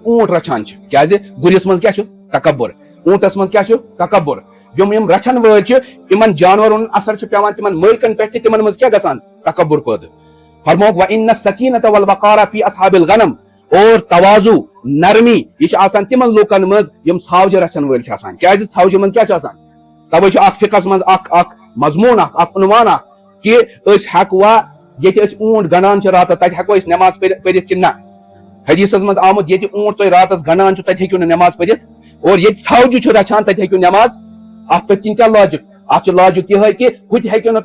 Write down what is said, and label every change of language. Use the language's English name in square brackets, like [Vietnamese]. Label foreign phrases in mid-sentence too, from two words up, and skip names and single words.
[Kashmiri] اونٹ رچھان چھِ کیازِ گُرِس منٛز کیٛاہ چھُ تکبر اونٹس منٛز کیٛاہ چھُ تکبر یِم رچھن وٲلۍ چھِ یِمن جانورن ہُنٛد اثر چھُ پیوان تِمن مٲلکن پٮ۪ٹھ تہِ تِمن منٛز کیٛاہ گژھان تکبر پٲدٕ فرموک [Arabic] وَإِنَّ السَّکیٖنَةَ وَالْوَقَارَ فِی أَصْحَابِ الْغَنَم [Urdu] اور تواضع نرمی [Kashmiri] یہ چھِ آسان تِمن لُکن منٛز یِم ژھاوجہِ رچھن وٲلۍ چھِ آسان کیازِ ژھاوجہِ منٛز کیٛاہ چھُ آسان توے چھُ اکھ فِقہس منٛز اکھ مضموٗن اکھ عنوان اکھ کہِ أسۍ ہٮ۪کوا ییٚتہِ أسۍ اونٹ گنڈان چھِ راتس تتہِ ہٮ۪کو أسۍ نٮ۪ماز پٔرِتھ کِنہٕ نہ حدیثس منٛز آمُت ییٚتہِ اونٹ تُہۍ راتس گنڈان چھِو تتہِ ہیٚکِو نہٕ نٮ۪ماز پٔرِتھ اور ییٚتہِ ژھاوجہِ چھُ رچھان تتہِ ہیٚکِو نٮ۪ماز اتھ پٔتۍ کِنۍ کیٛاہ لاجِک اتھ چھُ لاجِک یِہے کہِ ہُتہِ ہیٚکِو نہٕ